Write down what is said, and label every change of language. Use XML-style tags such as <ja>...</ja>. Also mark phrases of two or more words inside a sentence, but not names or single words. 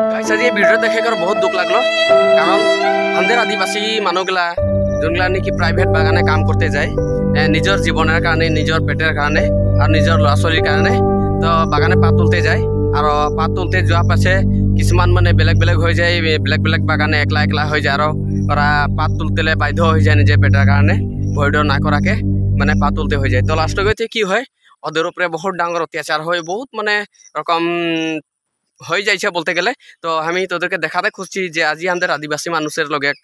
<bn>গাইস আজি ভিডিও দেখে</bn> <hi>कर बहुत दुख</hi> <bn>লাগলো কারণ আমাদের আদিবাসী মানুষগুলা যোনগুলা নাকি প্রাইভেট বাগানে কাম করতে যায় নিজের জীবনের কারণে নিজের পেটের কারণে আর নিজের</bn> <as>ল'ৰা ছোৱালীৰ</as> <bn>কারণে তো বাগানে পাত তুলতে যায় আর পাত তুলতে যাওয়া পাছে কিছুমান মানে</bn> <as>বেলেগ বেলেগ</as> <bn>হয়ে যায়</bn> <as>বেলেগ বেলেগ</as> <bn>বাগানে একলা একলা হয়ে যায় আর ওরা পাত তুলতে বাধ্য হয়ে যায় নিজের পেটের কারণে ভয় ডর না করাকে মানে পাত তুলতে হয়ে যায় তো লাস্ট গিয়ে কি হয় ওদের উপরে</bn> <as>বহুত ডাঙর</as> <bn>অত্যাচার হয় বহুত মানে রকম হয়ে যাইছে বলতে গেলে তো আমি তোদেরকে দেখাতে খুঁজছি যে আজি আমাদের আদিবাসী মানুষের লগে একটা</bn>